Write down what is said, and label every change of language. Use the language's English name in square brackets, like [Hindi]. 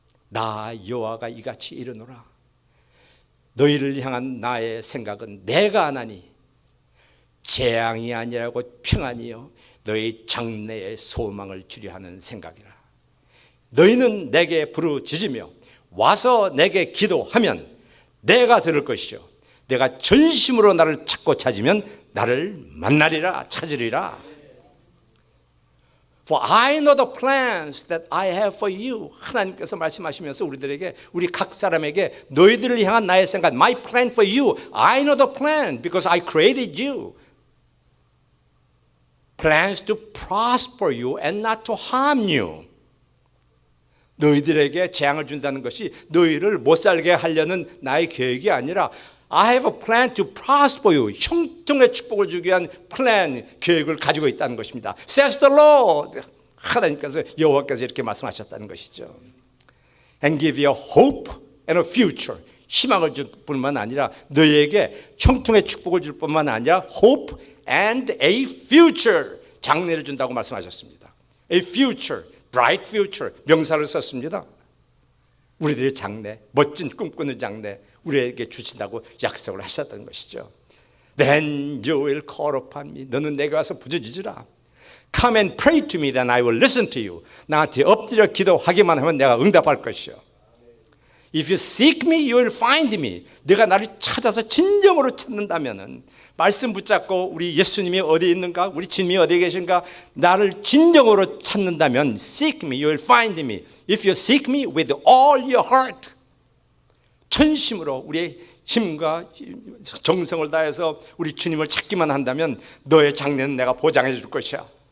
[Korean] 나 여호와가 이같이 이르노라. 너희를 향한 나의 생각은 내가 아나니 재앙이 아니라고 평안이요 너희 장래의 소망을 주려 하는 생각이라. 너희는 내게 부르짖으며 와서 내게 기도하면 내가 들을 것이요 내가 전심으로 나를 찾고 찾으면 나를 만나리라, 찾으리라. [English] For I know the plans that I have for you. [Korean] 하나님께서 말씀하시면서 우리들에게, 우리 각 사람에게 너희들을 향한 나의 생각, [English] my plan for you. I know the plan because I created you. Plans to prosper you and not to harm you. [Korean] 너희들에게 재앙을 준다는 것이 너희를 못 살게 하려는 나의 계획이 아니라 [English] I have a plan to prosper you. [Korean] 형통의 축복을 주기 위한 플랜, 계획을 가지고 있다는 것입니다. [English] Says the Lord. [Korean] 하나님께서, 여호와께서 이렇게 말씀하셨다는 것이죠. [English] And give you a hope and a future. [Korean] 희망을 줄 뿐만 아니라 너희에게 형통의 축복을 줄 뿐만 아니라 [English] hope and a future. [Korean] 장래를 준다고 말씀하셨습니다. [English] A future, bright future. [Korean] 명사를 썼습니다. 우리들의 장래, 멋진 꿈꾸는 장래 우리에게 주신다고 약속을 하셨던 것이죠. [English] Then you will call upon me. [Korean] 너는 내게 와서 부르짖으라. [English] Come and pray to me, then I will listen to you. [Korean] 나한테 엎드려 기도하기만 하면 내가 응답할 것이요. [English] If you seek me, you will find me. [Korean] 네가 나를 찾아서 진정으로 찾는다면은, 말씀 붙잡고 우리 예수님이 어디에 있는가, 우리 주님이 어디에 계신가, 나를 진정으로 찾는다면 [English] seek me, you will find me. If you seek me with all your heart, [Korean] 전심으로 우리의 힘과 정성을 다해서 우리 주님을 찾기만 한다면 너의 장래는 내가 보장해 줄 것이야.